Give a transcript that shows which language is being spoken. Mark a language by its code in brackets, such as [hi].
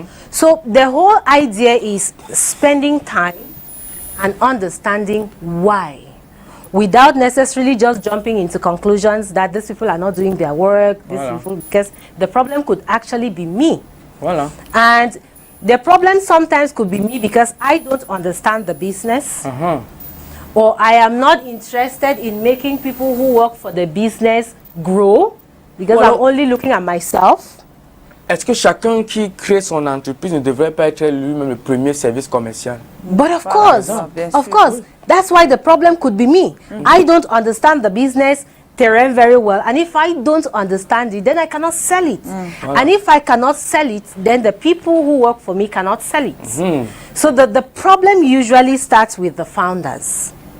[en] So the whole idea is spending time and understanding why, without necessarily just jumping into conclusions that these people are not doing their work, because the problem could actually be me. And the problem sometimes could be me because I don't understand the business, or I am not interested in making people who work for the business grow, because I'm only looking at myself. [fr] Est-ce que chacun qui crée son entreprise ne devrait pas être lui-même le premier service commercial? [en] But of course, that's why the problem could be me. I don't understand the business. terrain very well, and if I don't understand it, then I cannot sell it. And if I cannot sell it, then the people who work for me cannot sell it. So the problem usually starts with the founders.